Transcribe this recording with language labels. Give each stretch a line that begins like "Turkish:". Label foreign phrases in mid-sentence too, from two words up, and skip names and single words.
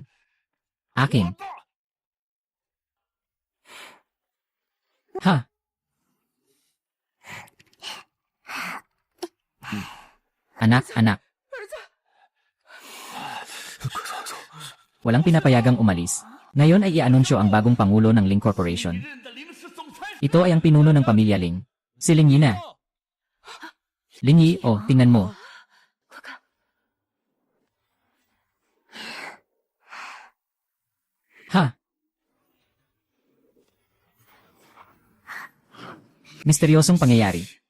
Filipino: Akin. Ha? Anak.
Chinese: 儿子，
Filipino: Walang pinapayagang umalis. Ngayon ay i-anunsyo ang bagong pangulo ng Ling Corporation.
Chinese: 任的临时总裁
Filipino: Ito ay ang pinuno ng pamilya Ling. Si Ling Yi na. Ling Yi, oh, tingnan mo.
Chinese: 快看，
Filipino: Ha? Misteryosong pangyayari.